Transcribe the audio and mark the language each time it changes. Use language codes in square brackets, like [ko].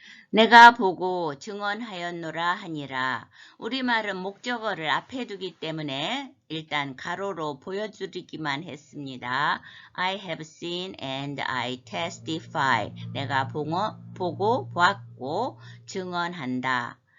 [ko] 내가 보고 증언하였노라 하니라. 우리말은 목적어를 앞에 두기 때문에 일단 가로로 보여드리기만 했습니다. [en] I have seen and I testify. [ko] 내가 보고 보았고 증언한다.